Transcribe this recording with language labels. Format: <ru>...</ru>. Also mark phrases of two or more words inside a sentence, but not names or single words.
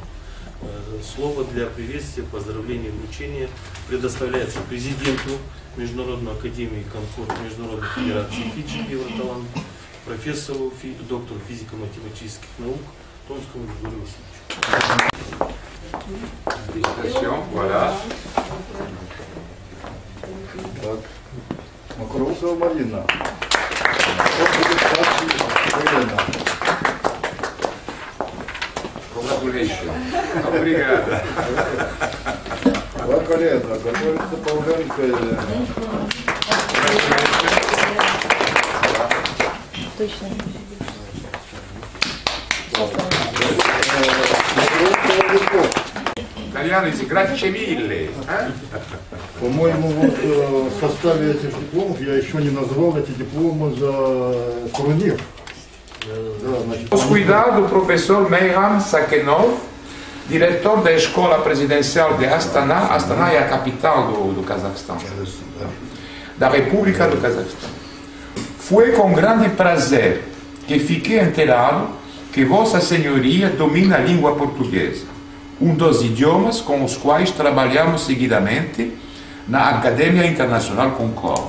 <ru>Слово для приветствия, поздравления и вручения предоставляется президенту Международной академии Конкорд Международной федерации Фиджи Евроталант, профессору, доктору физико-математических наук Томскому Григорию Васильевичу.</ru> <fr>Félicitations, voilà.</fr> <ru>Так. Макроусова Марина.</ru> <en>Congratulations.</en> <pt>Obrigado.</pt> <ru>Лакалета, готовится Павленко Елена. Точно.</ru> <it>Italiano dice grazie mille.</it> <ru>По-моему, вот в составе этих дипломов я еще не назвал эти дипломы за турнир. Да, значит,</ru> <pt>Os cuidados do professor Meyran Sakhenov, diretor da Escola Presidencial de Astana. Astana é a capital do Cazaquistão, da República do Cazaquistão. Foi com grande prazer que fiquei enterado que Vossa Senhoria domina a língua portuguesa, dos idiomas com os quais trabalhamos seguidamente na Academia Internacional Concorde.</pt>